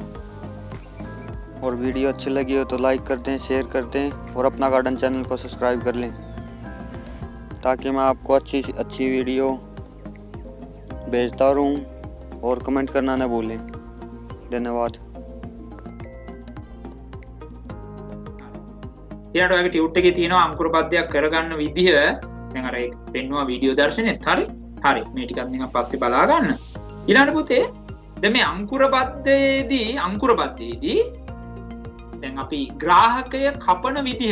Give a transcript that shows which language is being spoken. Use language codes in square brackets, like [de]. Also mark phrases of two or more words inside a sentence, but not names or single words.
[hi] और वीडियो अच्छी लगी हो तो लाइक कर दें, शेयर कर दें और अपना गार्डन चैनल को सब्सक्राइब कर लें, ताकि मैं आपको अच्छी वीडियो भेजता रहूं। और कमेंट करना न भूलें। धन्यवाद। [si] ඊට ඔයගේ ටියුට් එකේ තියෙනවා අංකුර පද්‍යයක් කරගන්න විදිහ. දැන් අර ඒක පෙන්වුවා වීඩියෝ දර්ශනෙත්. හරි. මේ ටිකක් නිකන් පස්සේ බලා ගන්න. ඊළඟට පුතේ දැන් මේ අංකුර පද්‍යයේදී දැන් අපි ග්‍රාහකය කපන විදිහ.